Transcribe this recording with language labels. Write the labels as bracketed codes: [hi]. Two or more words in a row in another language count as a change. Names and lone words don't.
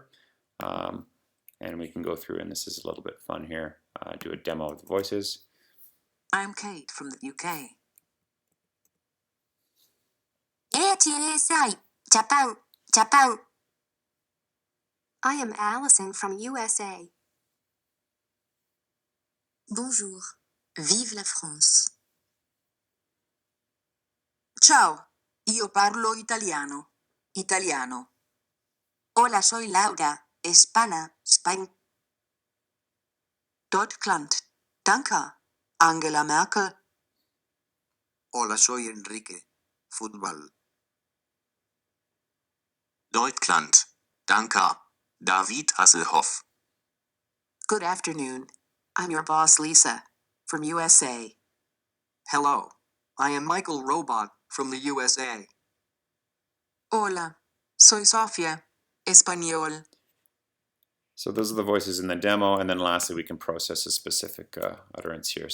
[en] And we can go through, and this is a little bit fun here, do a demo of the voices. I'm Kate from the UK. Japan, Japan. I am Allison from USA. [fr] Bonjour. Vive la France. [it] Ciao, io parlo italiano. Italiano. [es] Hola, soy Laura, Hispana, Spain. [de] Deutschland. Danke. Angela Merkel. [es] Hola, soy Enrique. Fútbol. [de] Deutschland. Danke. David Hasselhoff. [en] Good afternoon. I'm your boss, Lisa, from USA. Hello, I am Michael Robot from the USA. Hola, soy Sofia, Español. So those are the voices in the demo, and then lastly we can process a specific utterance here.